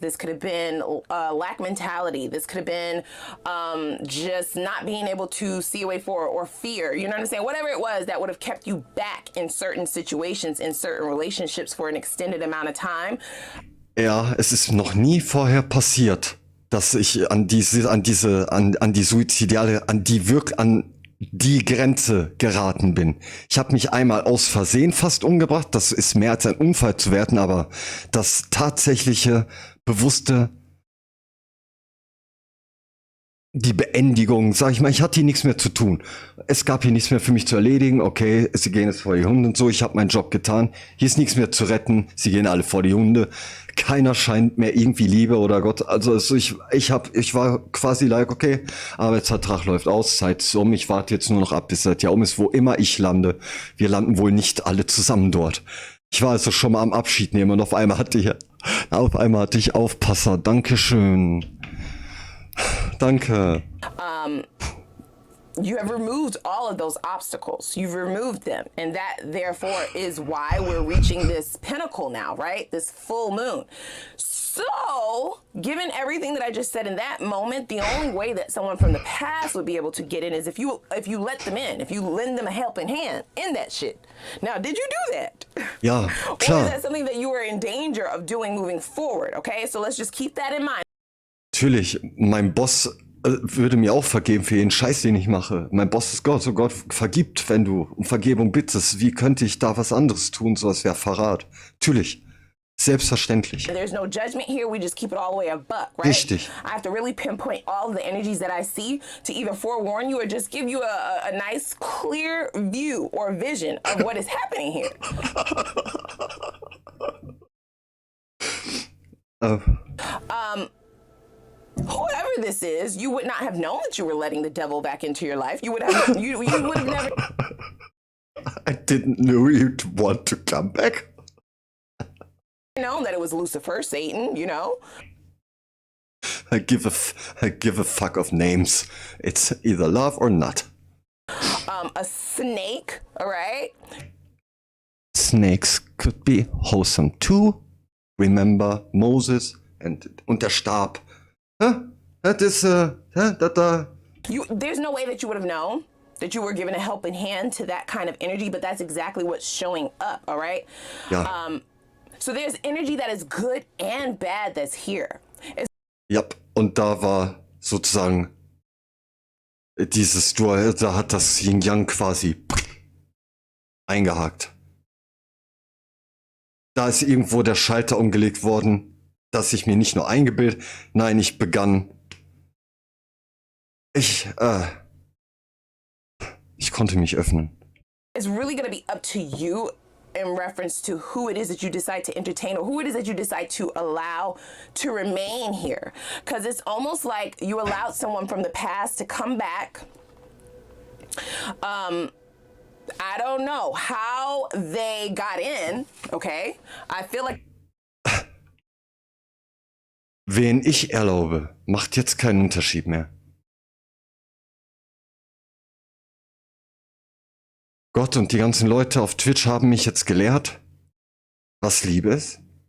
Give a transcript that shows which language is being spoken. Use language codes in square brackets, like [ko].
[en] This could have been lack mentality. This could have been just not being able to see a way forward or fear. You know what I'm saying? Whatever it was that would have kept you back in certain situations, in certain relationships for an extended amount of time. [de] Ja, es ist noch nie vorher passiert, dass ich an die suizidale, an die Grenze geraten bin. Ich habe mich einmal aus Versehen fast umgebracht. Das ist mehr als ein Unfall zu werten, aber das tatsächliche, bewusste, die Beendigung, sag ich mal, ich hatte hier nichts mehr zu tun. Es gab hier nichts mehr für mich zu erledigen. Okay, sie gehen jetzt vor die Hunde und so. Ich habe meinen Job getan. Hier ist nichts mehr zu retten. Sie gehen alle vor die Hunde. Keiner scheint mehr irgendwie Liebe oder Gott. Also ich war quasi like, okay, Arbeitsvertrag läuft aus, Zeit ist um. Ich warte jetzt nur noch ab, bis das Jahr um ist, wo immer ich lande. Wir landen wohl nicht alle zusammen dort. Ich war also schon mal am Abschied nehmen und auf einmal hatte ich Aufpasser. Dankeschön. Danke. [en] You have removed all of those obstacles. You've removed them. And that, therefore, is why we're reaching this pinnacle now, right? This full moon. So, given everything that I just said in that moment, the only way that someone from the past would be able to get in is if you let them in, if you lend them a helping hand in that shit. Now, did you do that? [de] Ja, klar. [en] Or is that something that you were in danger of doing moving forward? Okay, so let's just keep that in mind. [de] Natürlich, mein Boss würde mir auch vergeben für jeden Scheiß, den ich mache. Mein Boss ist Gott, so Gott vergibt, wenn du um Vergebung bittest. Wie könnte ich da was anderes tun? So, es wäre Verrat. Natürlich. Selbstverständlich. [en] There's no judgment here. We just keep it all the way a buck, right? [de] Richtig. [en] I have to really pinpoint all of the energies that I see to either forewarn you or just give you a nice, clear view or vision of what is happening here. Whoever this is, you would not have known that you were letting the devil back into your life. You would have you would have never. I didn't know you'd want to come back. Known that it was Lucifer, Satan, you know. I give a fuck of names. It's either love or not. A snake, all right? Snakes could be wholesome too. Remember [de] Moses und der Stab. [en] That is, There's no way that you would have known that you were given a helping hand to that kind of energy, but that's exactly what's showing up, all right? [de] Ja. [en] So there's energy that is good and bad that's here. [de] Ja, und da war sozusagen da hat das Yin-Yang quasi eingehakt. Da ist irgendwo der Schalter umgelegt worden, dass ich mir nicht nur eingebildet, nein, ich begann. Ich konnte mich öffnen. [en] It's really going to be up to you in reference to who it is that you decide to entertain or who it is that you decide to allow to remain here. Because it's almost like you allowed someone from the past to come back. I don't know how they got in, okay? I feel like... [de] Wen ich erlaube, macht jetzt keinen Unterschied mehr. Gott und die ganzen Leute auf Twitch haben mich jetzt gelehrt, was Liebe ist.